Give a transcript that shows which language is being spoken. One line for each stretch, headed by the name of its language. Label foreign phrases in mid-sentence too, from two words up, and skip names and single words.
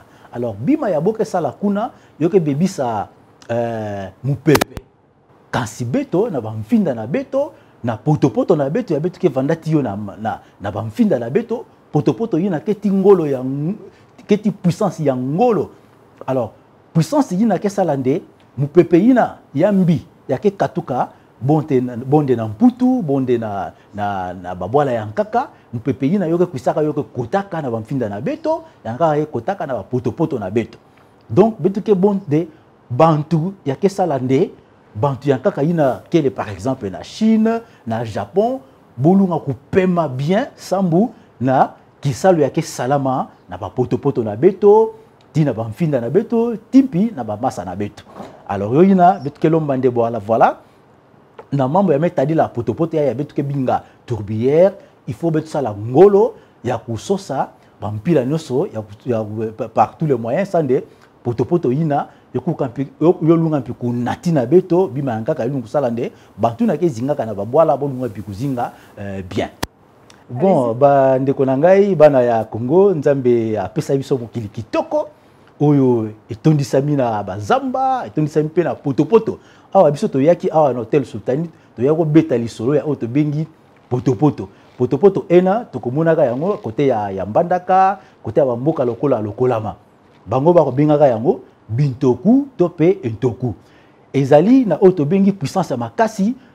Kituba (Democratic Republic of Congo): Alors bima ya boke sala kuna yoke bebisa mupepe kasi beto na bamfinda na beto na potopoto na beto ya beto ke vandati yo na bamfinda na beto potopoto yina keti ngolo ya keti puissance ya ngolo. Alors puissance yina ke salande mupepe yina yambi ya ke katuka bonde na mputu bonde na babwala ya nkaka mupepe yina yoke kwisaka yoke kotaka na bamfinda na beto yanga ye kotaka na potopoto na beto. Donc beto ke bonde bantu ya ke salande bantu ya kaka yina kele
French: par exemple
Kituba (Democratic Republic of Congo): na Chine na Japon bolunga kupema bien sambu na kisalo ya ke salama na ba potopoto na beto tina ba mfinda na beto timpi na ba masa na beto. Alors yo yina beto ke lombande voilà na mambo ya metadi la potopoto ya beto ke binga Tourbière
French: il faut
Kituba (Democratic Republic of Congo): beto sala ngolo ya kusosa ba mpila nyoso ya
French: par tous les moyens
Kituba (Democratic Republic of Congo): sande potopoto yina yolunga mpi kunati na beto bima yankaka yolunga kusalande bantu na ke zinga kana babwala bolunga mpi kuzinga bien.
Lingala: Bon ndeko na ngai bana ya Congo nzambe apesa biso mokili kitoko oyo etondisami na bazamba etondisami pe na potopoto awa biso toyaki awa na Hotel Sultanite toyako beta lisolo ya oto bengi potopoto ena tokomonaka yango kote ya Mbandaka kote ya bamboka lokolama bango bako bengaka yango bintoku to pe entoku ezali na oto bengi puissance makasi